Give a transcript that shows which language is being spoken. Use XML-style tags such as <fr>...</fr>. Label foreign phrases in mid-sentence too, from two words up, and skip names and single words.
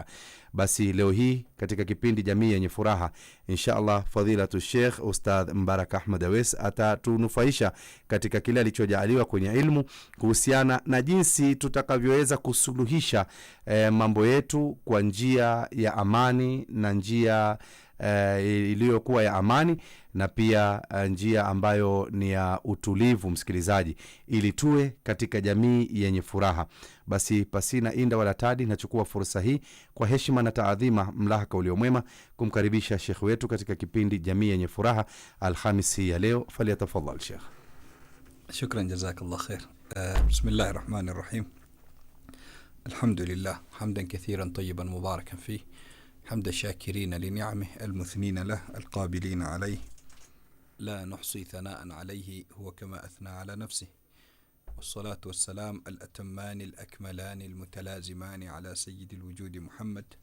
<sw>Basi leo hii katika kipindi Jamii Yenye Furaha, inshallah, Fadilatu Sheikh Ustadh Mbarak Ahmad Awes atatunufaisha katika kile alichojaliwa kwenye ilmu kuhusiana na jinsi tutakavyoweza kusuluhisha mambo yetu kwa njia ya amani na njia iliyokuwa ya amani, na pia njia ambayo ni ya utulivu, msikilizaji, ili tuwe katika jamii yenye furaha. Basi pasina inda wala tadi, nachukua fursa hii kwa heshima na taadhima, mlahaka uliomwema, kumkaribisha Sheikh wetu katika kipindi Jamii Yenye Furaha Alhamisi ya leo.</sw> <ar>فليتفضل الشيخ. شكرا جزاك الله خيرا بسم الله الرحمن الرحيم. الحمد لله حمدا كثيرا طيبا مباركا فيه, حمد الشاكرين لنعمه المثنين له القابلين عليه، لا نحصي ثناء عليه هو كما أثنى على نفسه، والصلاة والسلام الأتمان الأكملان المتلازمان على سيد الوجود محمد،</ar>